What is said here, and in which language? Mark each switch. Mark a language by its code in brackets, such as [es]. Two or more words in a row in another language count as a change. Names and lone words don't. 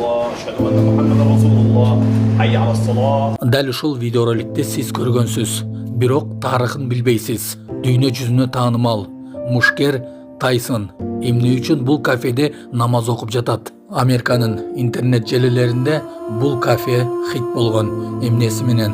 [ar] أشهد أن محمدا رسول الله حي على الصلاة. [ky] Дәл ушул видеороликти сиз көргөнсүз, бирок тарыхын билбейсиз. Дүйнө жүзүнө таанымал мушкер Тайсон эмне үчүн бул кафеде намаз окуп жатат? Американын интернет желилеринде бул кафе хит болгон. Эмнеси менен?